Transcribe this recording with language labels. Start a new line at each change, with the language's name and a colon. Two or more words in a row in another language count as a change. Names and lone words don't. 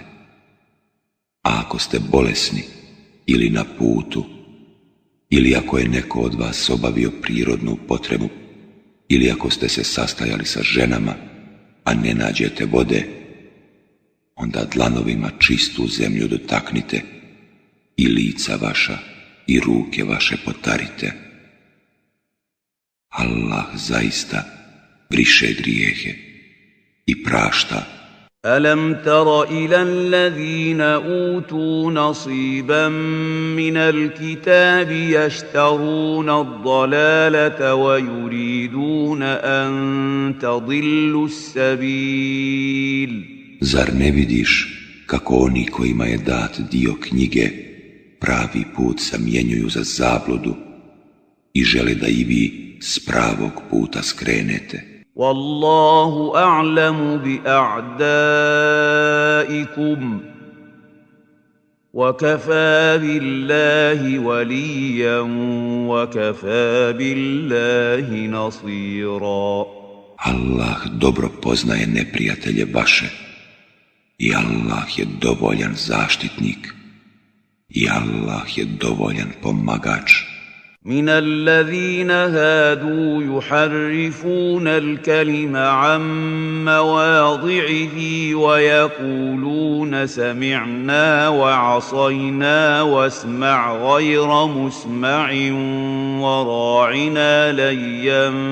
Bosnian: A ako ste bolesni ili na putu, ili ako je neko od vas obavio prirodnu potrebu, ili ako ste se sastajali sa ženama, a ne nađete vode, onda dlanovima čistu zemlju dotaknite i lica vaša i ruke vaše potarite. Allah zaista briše grijehe i prašta.
Arabic: أَلَمْ تَرَ إِلَى الَّذِينَ أُوتُوا نَصِيبًا مِّنَ الْكِتَابِ يَشْتَرُونَ الضَّلَالَةَ وَيُرِيدُونَ أَن تَضِلُّوا السَّبِيلَ.
Bosnian: Zar ne vidiš kako oni kojima je dat dio knjige pravi put zamjenjuju za zabludu i žele da i vi s pravog puta skrenete?
Arabic: وَاللَّهُ أَعْلَمُ بِأَعْدَائِكُمْ وَكَفَى بِاللَّهِ وَلِيًّا وَكَفَى بِاللَّهِ نَصِيرًا.
Bosnian: Allah dobro poznaje neprijatelje vaše i Allah je dovoljan zaštitnik i Allah je dovoljan pomagač.
Arabic: من الذين هادوا يحرفون الكلم عن مواضعه ويقولون سمعنا وعصينا واسمع غير مسمع وراعنا ليا